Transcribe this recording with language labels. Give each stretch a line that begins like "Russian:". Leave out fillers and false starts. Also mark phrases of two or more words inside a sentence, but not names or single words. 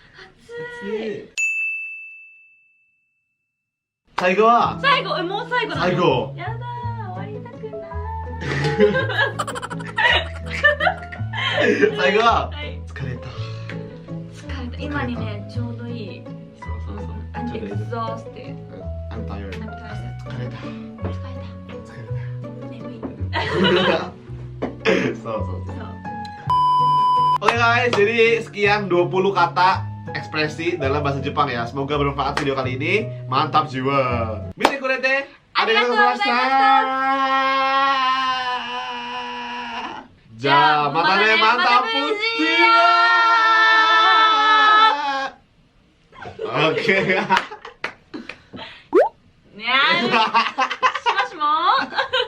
Japanese: 最後は。もう最後なの。最後。やだー、終わりたくない。最後は。疲れた。今にね、ちょうどいい。そう。
English: I'm exhausted. I'm tired.
Japanese: 疲れた。眠い。
Indonesian: そう。Oke guys, jadi sekian 20 kata ekspresi dalam bahasa Jepang ya. Semoga bermanfaat video kali ini. Mantap jiwa.
Japanese: 見てくれて。ありがとうございました. じゃ、またね
Indonesian: mantap jiwa. Oke. Ya,
Japanese: しもしも